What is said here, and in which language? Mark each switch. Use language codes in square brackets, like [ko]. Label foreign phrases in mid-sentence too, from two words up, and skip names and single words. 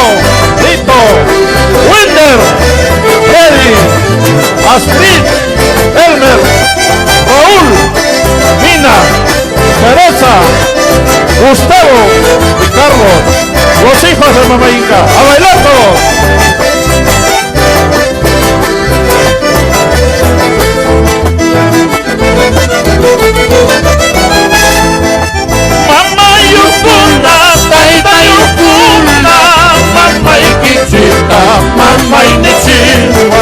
[es] ¡Lito! ¡Winder! ¡Freddy! ¡Astrid! ¡Elmer! ¡Raúl! ¡Mina! ¡Teresa! ¡Gustavo! ¡Y Carlos! ¡Los hijos de Mamá Inca! ¡A bailar todos! Mama Yukuna, Taita Yukuna, Mama Ikichita, Mama Inichiwa.